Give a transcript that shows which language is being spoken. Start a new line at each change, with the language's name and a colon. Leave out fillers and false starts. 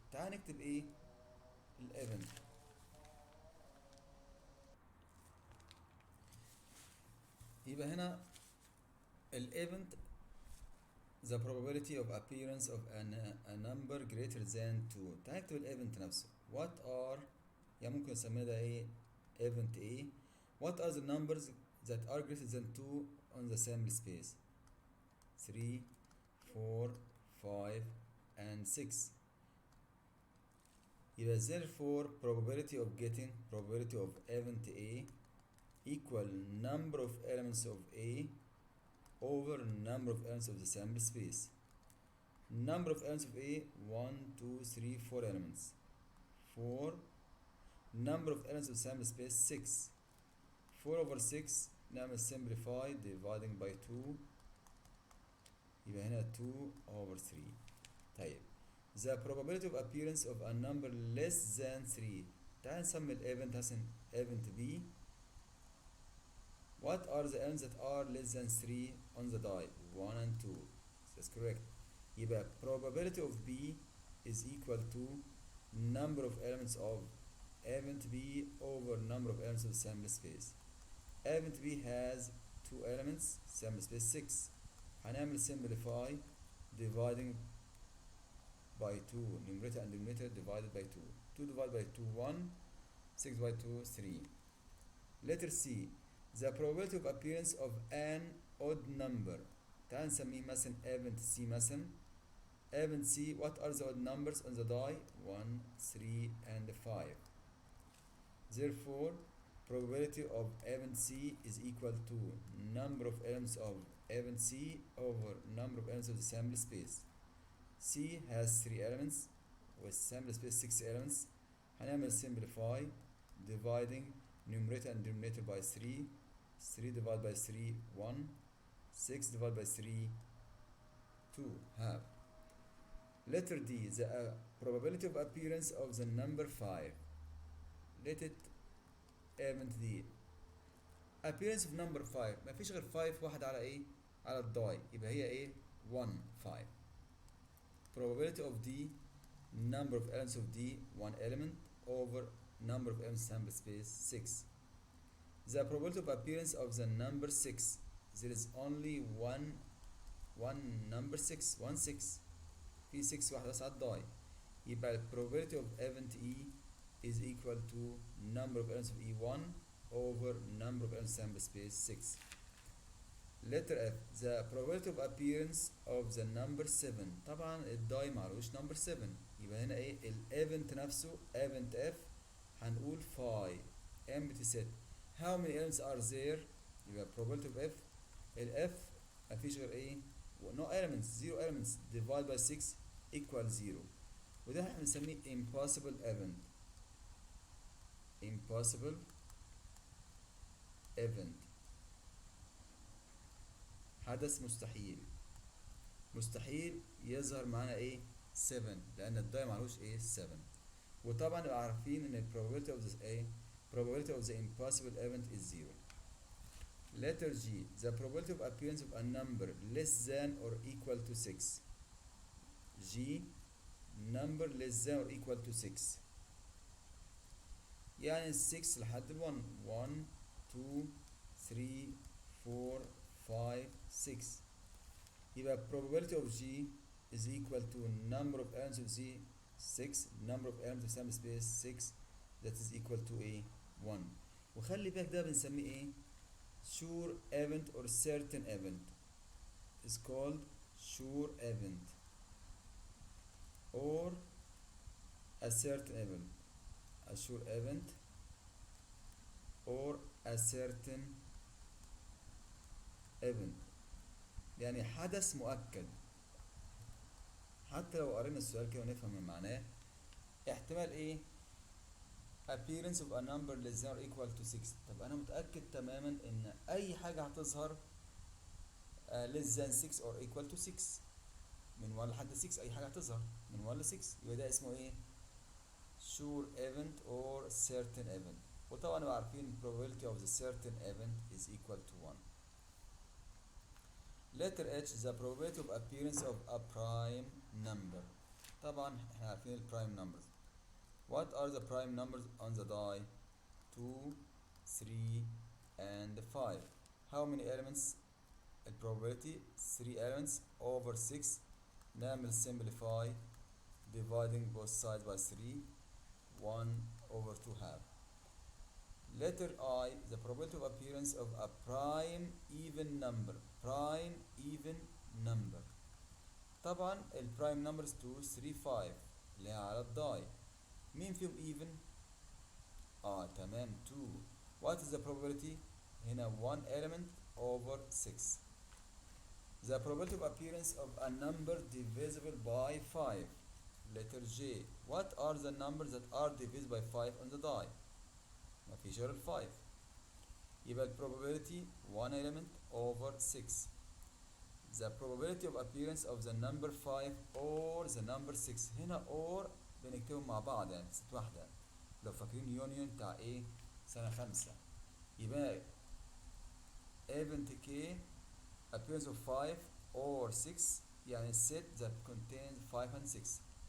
Arabic: تعال نكتب إيه؟ الإيفنت. يبقى هنا الايفنت
English: the probability of appearance of a number greater than 2.
Arabic: تعال نكتب الايفنت نفسه.
English: what are
Arabic: يعني ممكن نسميه ده ايه
English: event A. what are the numbers that are greater than 2 on the sample space? 3 4 5 and 6.
Arabic: يبقى
English: therefore probability of event A equal number of elements of A over number of elements of the sample space. Number of elements of A 1 2 3 4 elements. 4. Number of elements of the sample space 6. 4 over 6
Arabic: نعمل
English: simplify dividing by 2
Arabic: يبقى هنا
English: 2 over 3.
Arabic: طيب
English: the probability of appearance of a number less than 3.
Arabic: تعال نسمي الايفنت مثلا event B.
English: What are the elements that are less than 3 on the die? 1 and 2. That's correct.
Arabic: يبقى
English: probability of B is equal to number of elements of event B over number of elements of the sample space. Event B has 2 elements, sample space 6.
Arabic: هنعمل
English: simplify dividing by 2, numerator and denominator divided by 2. 2 divided by 2 1, 6 by 2 3. Letter C, the probability of appearance of an odd number.
Arabic: تعال نسميه مثلا event C مثلا.
English: event C, what are the odd numbers on the die? 1 3 and 5. Therefore probability of event C is equal to number of elements of event C over number of elements of the sample space. C has 3 elements with sample space 6 elements.
Arabic: هنعمل
English: simplify dividing numerator and denominator by 3. 3 divided by 3 1, 6 divided by 3 2 half. Letter D, the probability of appearance of the number 5. Let it element
Arabic: دي.
English: appearance of number 5
Arabic: مفيش غير 5 واحد على ايه؟ على الداي، يبقى هي ايه؟ 1 5.
English: probability of D, number of elements of D, one element over number of elements sample space 6. The probability of appearance of the number 6, there is only one number 6 1 6
Arabic: في 6 واحدة بس على الداي، يبقى ال
English: probability of event E is equal to number of elements of E1 over number of elements sample space 6. letter F, the probability of appearance of the number 7.
Arabic: طبعا الداي معلوش
English: number 7،
Arabic: يبقى هنا ايه الايفنت نفسه
English: event F
Arabic: هنقول
English: phi empty set. how many elements are there؟
Arabic: يبقى
English: probability of F
Arabic: ال F مفيش غير ايه
English: no elements 0 elements divide by 6 equal 0،
Arabic: وده احنا بنسميه
English: impossible event.
Arabic: impossible event حدث مستحيل، مستحيل يظهر معانا ايه 7 لان الداي معلوش ايه 7. وطبعا نبقى عارفين ان ال
English: probability of the
Arabic: ايه
English: probability of the impossible event is 0. letter G, the probability of appearance of a number less than or equal to 6. G, number less than or equal to 6،
Arabic: يعني 6 لحد ال
English: 1 1 2 3 4 5 6،
Arabic: يبقى
English: probability of G is equal to number of elements of Z 6 number of elements of sample space 6 that is equal to a 1.
Arabic: وخلي بالك ده بنسميه ايه
English: sure event or certain event is called sure event or a certain event. a sure event or a certain event
Arabic: يعني حدث مؤكد. حتى لو قرينا السؤال كده ونفهم من معناه، احتمال ايه
English: appearance of a number less than or equal to 6.
Arabic: طب انا متأكد تماما ان اي حاجة هتظهر
English: less than 6 or equal to 6
Arabic: من 1 لحد 6، اي حاجة هتظهر من 1 ل 6، يبقى ده اسمه ايه
English: sure event or certain event.
Arabic: وطبعا نبقى عارفين
English: probability of the certain event is equal to 1. letter H, the probability of appearance of a prime number.
Arabic: طبعا احنا عارفين ال
English: prime numbers. What are the prime numbers on the die؟ 2 3 and 5. how many elements؟
Arabic: ال
English: probability 3 elements over 6.
Arabic: نعمل
English: simplify dividing both sides by 3 1 over 2 half. letter I, the probability of appearance of a prime even number. prime even number
Arabic: طبعا ال
English: prime numbers
Arabic: 2 3 5 اللي هي على الداي، مين فيهم even؟ تمام 2.
English: what is the probability؟
Arabic: هنا
English: 1 element over 6. the probability of appearance of a number divisible by 5. letter J, what are the numbers that are divisible by 5 on the die؟
Arabic: مفيش غير ال 5، يبقى ال
English: probability 1 element over 6. the probability of appearance of the number 5 or the number 6.
Arabic: هنا or بنكتبهم مع بعض يعني ست واحدة، لو فاكرين يونيون بتاع ايه سنة 5، يبقى
English: event K appearance of 5 or 6 يعني set that contains 5 and 6.